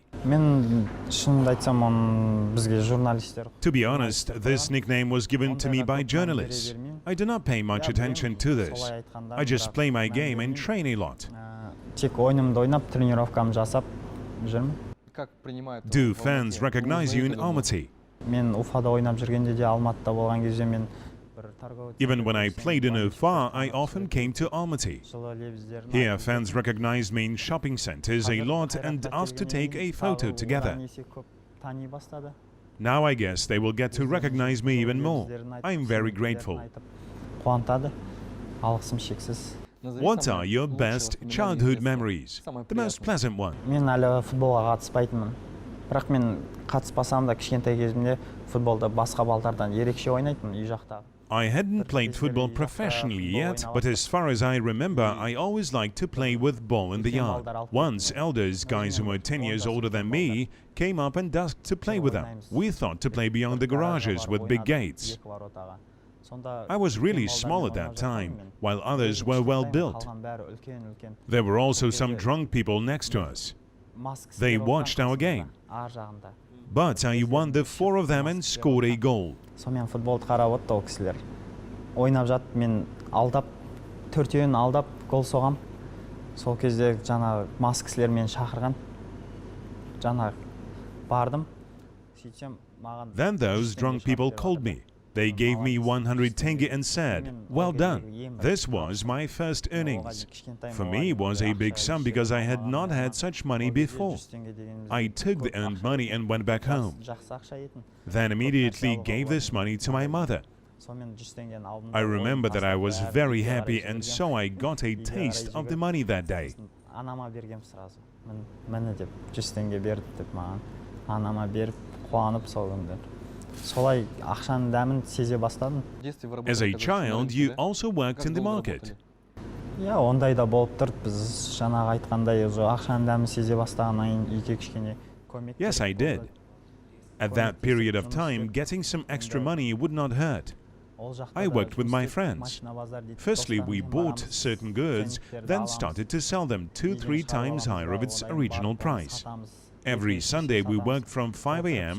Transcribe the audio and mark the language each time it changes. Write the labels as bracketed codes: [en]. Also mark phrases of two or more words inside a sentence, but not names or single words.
[kk] Мен шынымды айтсам, оны бізге журналистер. [en] To be honest, this nickname was given to me by journalists. I do not pay much attention to this. I just play my game and train a lot. [kk] Тек ойынымды ойнап, тренировкамды жасап жүрмін. [en] Do fans recognize you in Almaty? [kk] Мен Уфада ойнап жүргенде де, Алматыда болған кезде мен [en] Even when I played in Ufa, I often came to Almaty. Here, fans recognized me in shopping centers a lot and asked to take a photo together. Now I guess they will get to recognize me even more. I am very grateful. What are your best childhood memories? The most pleasant one? [kk] Мен әлі футболға қатыспайтынмын. Бірақ мен қатыспасам да кішкентай кезімде футболда басқа балдардан ерекше ойнайтынмын үй жақтағы. [en] I hadn't played football professionally yet, but as far as I remember, I always liked to play with ball in the yard. Once, elders, guys who were 10 years older than me, came up and asked to play with them. We thought to play beyond the garages with big gates. I was really small at that time, while others were well built. There were also some drunk people next to us. They watched our game. But I won the 4 of them and scored a goal. [kk] Сонымен футболды қарап отты ол кісілер. Ойнап жатып, мен алдап, 4-еуін алдап гол соғам. Сол кезде жаңағы мас кісілер мені шақырған. Жаңағы бардым. [en] Then those drunk people called me. They gave me 100 tenge and said, "Well done." This was my first earnings. For me, it was a big sum because I had not had such money before. I took the earned money and went back home. Then immediately gave this money to my mother. I remember that I was very happy, and so I got a taste of the money that day. [kk] Анама бергем сразу. Мені деп 100 теңге берді деп маған. Анама беріп, қуанып сол күнде. Солай ақшаның дәмін сезе бастадым. [en] As a child, you also worked in the market. [kk] Иә, ондай да болып тұрды. Біз жаңағы айтқандай ақшаның дәмін сезе бастағаннан кейін үйге кішкене көмек. [en] Yes, I did. At that period of time, getting some extra money would not hurt. I worked with my friends. Firstly, we bought certain goods, then started to sell them 2-3 times higher of its original price. Every Sunday we worked from 5 a.m.